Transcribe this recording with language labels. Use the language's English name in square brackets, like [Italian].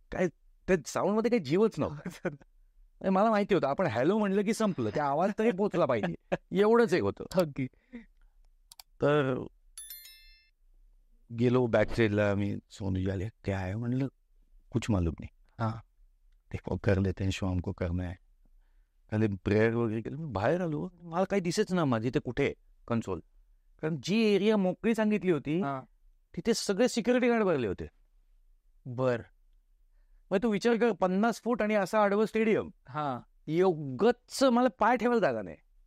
[Marathi] काय त्या साऊंडमध्ये काही जीवच नव्हता. मला माहिती होतं आपण हॅलो म्हणलं की संपलं, त्या आवाज तरी पोचला पाहिजे, एवढंच एक होतं. तर गेलो बॅक साईडला. मी सोनूजी आले, [Hindi] क्या [Marathi] आहे म्हणलं, [Hindi] कुछ मालूम [Marathi] नाही. [Hindi] ते कर लेते हैं शो, हमको करना है. [Marathi] खाली प्रेयर वगैरे केलं. मी बाहेर आलो, मला काही दिसेच ना माझी ते कुठे कन्सोल. कारण जी एरिया मोकळी सांगितली होती तिथे सगळे सिक्युरिटी गार्ड भरले होते. बर. मग तू विचार कर, 50 फूट आणि असा आडवं स्टेडियम. योगच मला पाय ठेवायला जागा नाही.